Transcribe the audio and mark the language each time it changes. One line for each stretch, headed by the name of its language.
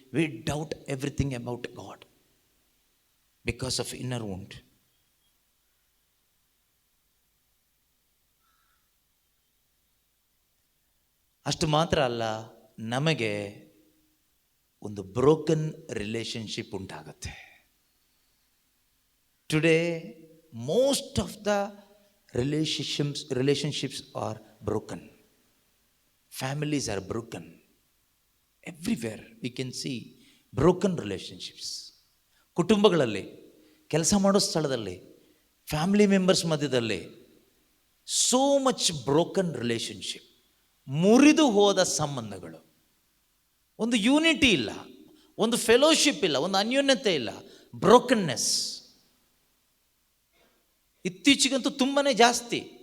English: We doubt everything about God because of inner wound.
Kannada: ಅಷ್ಟು ಮಾತ್ರ ಅಲ್ಲ, ನಮಗೆ ಒಂದು broken relationship ಉಂಟಾಗತ್ತೆ.
English: Today, most of the relationships are broken. Families are broken. Everywhere we can see broken relationships.
Kannada: ಕುಟುಂಬಗಳಲ್ಲಿ, ಕೆಲಸ ಮಾಡೋ ಸ್ಥಳದಲ್ಲಿ, ಫ್ಯಾಮಿಲಿ ಮೆಂಬರ್ಸ್ ಮಧ್ಯದಲ್ಲಿ
English: so much broken relationship,
Kannada: ಮುರಿದು ಹೋದ ಸಂಬಂಧಗಳು. ಒಂದು ಯೂನಿಟಿ ಇಲ್ಲ, ಒಂದು ಫೆಲೋಶಿಪ್ ಇಲ್ಲ, ಒಂದು ಅನ್ಯೋನ್ಯತೆ ಇಲ್ಲ, ಬ್ರೋಕನ್ನೆಸ್ ಇತ್ತೀಚೆಗಂತೂ ತುಂಬಾನೇ ಜಾಸ್ತಿ.